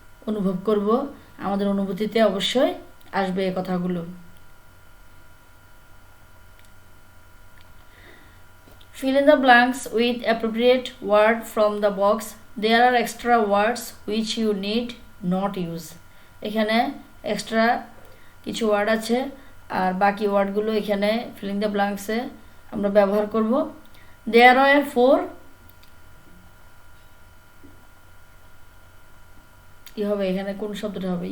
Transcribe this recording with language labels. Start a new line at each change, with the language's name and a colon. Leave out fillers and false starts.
Bangla: অনুভব করব, আমাদের অনুভূতিতে অবশ্যই আসবে এই কথাগুলো।
English: Fill in the blanks with appropriate word from the box. There are extra words which you need not use.
Bangla: এখানে এক্সট্রা কিছু ওয়ার্ড আছে আর বাকি ওয়ার্ডগুলো এখানে ফিলিং দ্য ব্ল্যাঙ্কসে আমরা ব্যবহার করব।
English: There are 4
Bangla: কি হবে এখানে, কোন শব্দটা হবে?